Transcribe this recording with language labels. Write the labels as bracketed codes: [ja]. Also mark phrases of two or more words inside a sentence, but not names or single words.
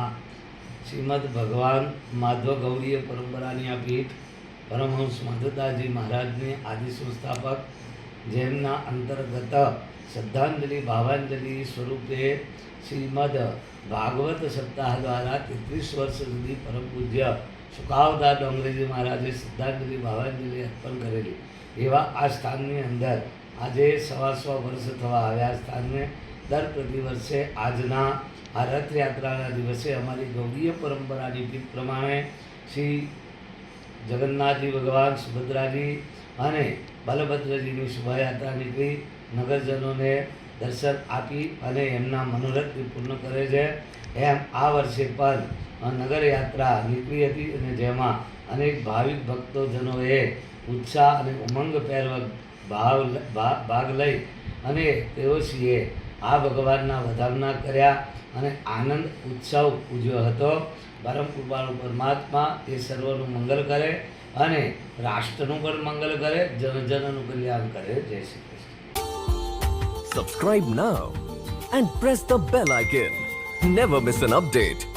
[gu] શ્રીમદ ભગવાન માધવ ગૌરીય પરંપરાની આ પીઠ પરમહંસ માધવદાસજી મહારાજને આદિ સંસ્થાપક જેમના અંતર્ગત શ્રદ્ધાંજલિ ભાવાંજલિ સ્વરૂપે શ્રીમદ ભાગવત સપ્તાહ દ્વારા 33 વર્ષ સુધી પરમ પૂજ્ય સુખાવદાસ ડોંગરેજી મહારાજે શ્રદ્ધાંજલિ ભાવાંજલિ અર્પણ કરેલી એવા આ સ્થાનની અંદર આજ 125 વર્ષ થવા આવ્યા। સ્થાનને દર પ્રતિવર્ષે આજના આ રથયાત્રાના દિવસે અમારી ગૌરીય પરંપરાની પીઠ પ્રમાણે શ્રી જગન્નાથજી ભગવાન, સુભદ્રાજી અને બલભદ્રજીની શોભાયાત્રા નીકળી નગરજનોને દર્શન આપી અને એમના મનોરથ પૂર્ણ કરે છે। એમ આ વર્ષે પણ નગરયાત્રા નીકળી હતી અને જેમાં અનેક ભાવિક ભક્તોજનોએ ઉત્સાહ અને ઉમંગપૂર્વક ભાગ લઈ અને તેઓએ આ ભગવાનના વધામણા કર્યા અને આનંદ ઉત્સવ ઉજવ્યો હતો। પરમ કૃપાળુ પરમાત્મા એ સર્વનું મંગલ કરે અને રાષ્ટ્રનું પણ મંગલ કરે, જનજનનું કલ્યાણ કરે। જય શ્રી કૃષ્ણ। [en] Subscribe now and press the bell icon. Never miss an update.